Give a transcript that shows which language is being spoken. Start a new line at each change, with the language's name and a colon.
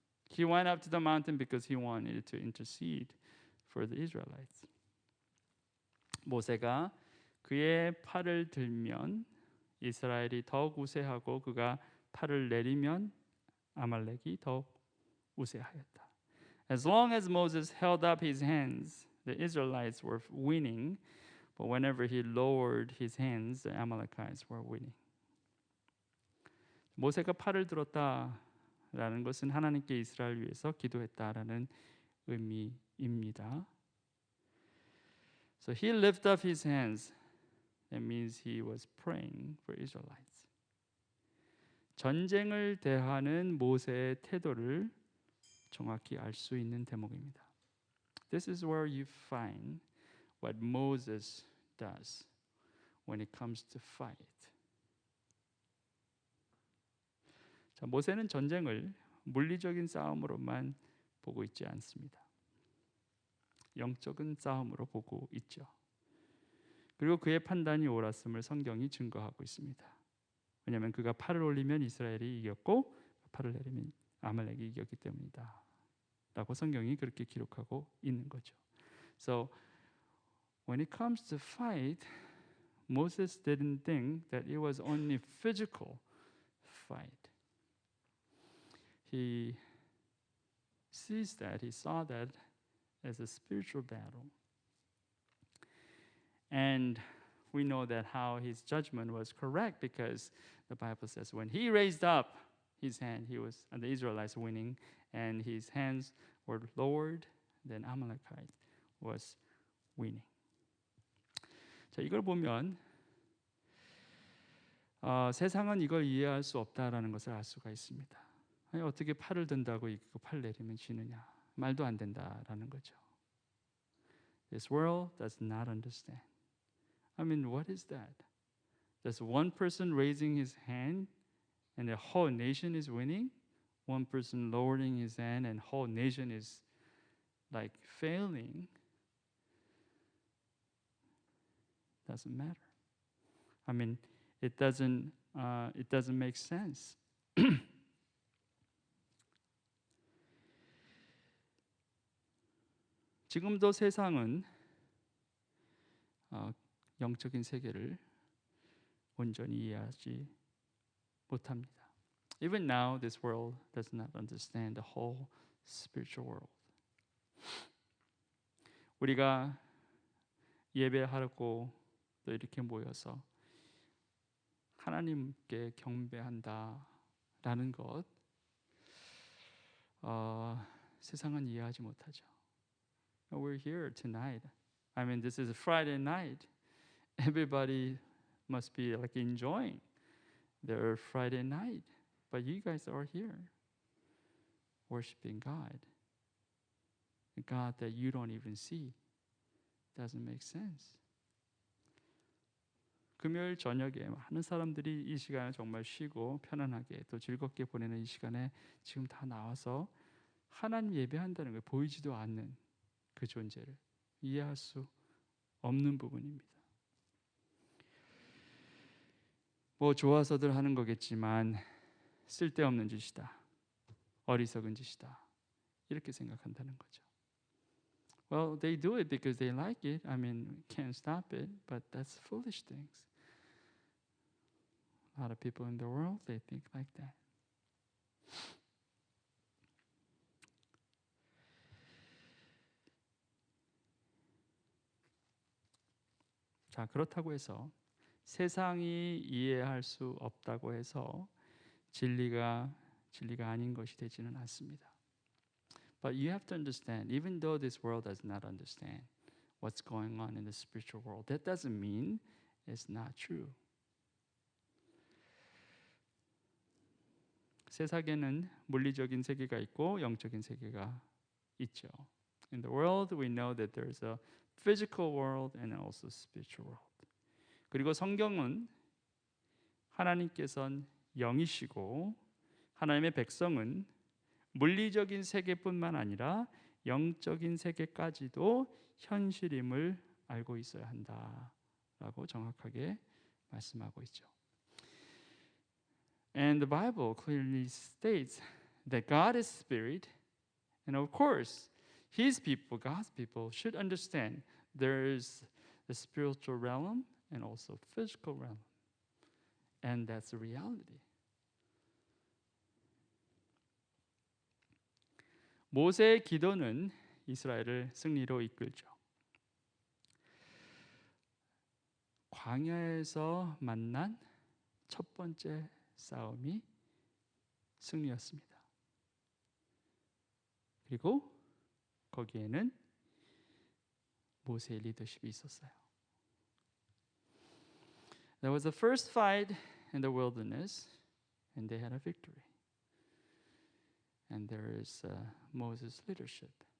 English: He went up to the mountain because he wanted to intercede for the Israelites.
Korean: 모세가 그의 팔을 들면 이스라엘이 더욱 우세하고 그가 팔을 내리면 아말렉이 더욱 우세하였다.
English: As long as Moses held up his hands, the Israelites were winning, but whenever he lowered his hands, the Amalekites were winning.
Korean: 모세가 팔을 들었다라는 것은 하나님께 이스라엘 위해서 기도했다라는 의미입니다.
English: So he lifted up his hands. That means he was praying for Israelites.
Korean: 전쟁을 대하는 모세의 태도를 정확히 알 수 있는 대목입니다.
English: This is where you find what Moses does when it comes to fight.
Korean: 자, 모세는 전쟁을 물리적인 싸움으로만 보고 있지 않습니다. 영적인 싸움으로 보고 있죠. 그리고 그의 판단이 옳았음을 성경이 증거하고 있습니다. 왜냐하면 그가 팔을 올리면 이스라엘이 이겼고 팔을 내리면 아말렉이 이겼기 때문이다 라고 성경이 그렇게 기록하고 있는 거죠.
English: So when it comes to fight, Moses didn't think that it was only physical fight. He saw that as a spiritual battle. And we know that how his judgment was correct because the Bible says when he raised up his hand, the Israelites winning, and his hands were lowered, then Amalekite was winning.
Korean: 자, 이걸 보면 세상은 이걸 이해할 수 없다라는 것을 알 수가 있습니다. 아니, 어떻게 팔을 든다고 이거 팔 내리면 지느냐? 말도 안 된다라는 거죠.
English: This world does not understand. I mean, what is that? Does one person raising his hand and the whole nation is winning? One person lowering his hand and whole nation is like failing? Doesn't matter. I mean, it doesn't make sense.
Korean: 지금도 세상은 영적인 세계를 온전히 이해하지 못합니다.
English: Even now, this world does not understand the whole spiritual world.
Korean: 우리가 예배하고 또 이렇게 모여서 하나님께 경배한다라는 것, 세상은 이해하지 못하죠.
English: We're here tonight. I mean, this is a Friday night. Everybody must be like enjoying their Friday night. But you guys are here worshiping God. A God that you don't even see. Doesn't make sense.
Korean: 금요일 저녁에 많은 사람들이 이 시간을 정말 쉬고 편안하게 또 즐겁게 보내는 이 시간에 지금 다 나와서 하나님 예배한다는 걸 보이지도 않는 그 존재를 이해할 수 없는 부분입니다. 뭐 좋아서들 하는 거겠지만 쓸데없는 짓이다. 어리석은 짓이다. 이렇게 생각한다는 거죠.
English: Well, they do it because they like it. I mean, can't stop it, but that's foolish things. A lot of people in the world, they think like that.
Korean: 자, 그렇다고 해서 세상이 이해할 수 없다고 해서 진리가 아닌 것이 되지는 않습니다.
English: But you have to understand, even though this world does not understand what's going on in the spiritual world, that doesn't mean it's not true.
Korean: 세상에는 물리적인 세계가 있고 영적인 세계가 있죠.
English: In the world, we know that there's a physical world and also spiritual world.
Korean: 그리고 성경은 하나님께서는 영이시고 하나님의 백성은 물리적인 세계뿐만 아니라 영적인 세계까지도 현실임을 알고 있어야 한다라고 정확하게 말씀하고 있죠.
English: And the Bible clearly states that God is spirit, and of course, His people, God's people, should understand there is the spiritual realm and also physical realm, and that's the reality.
Korean: 모세의 기도는 이스라엘을 승리로 이끌죠. 광야에서 만난 첫 번째 싸움이 승리였습니다. 그리고 거기에는 모세의 리더십이 있었어요.
English: There was the first fight in the wilderness, and they had a victory. And there is Moses' leadership.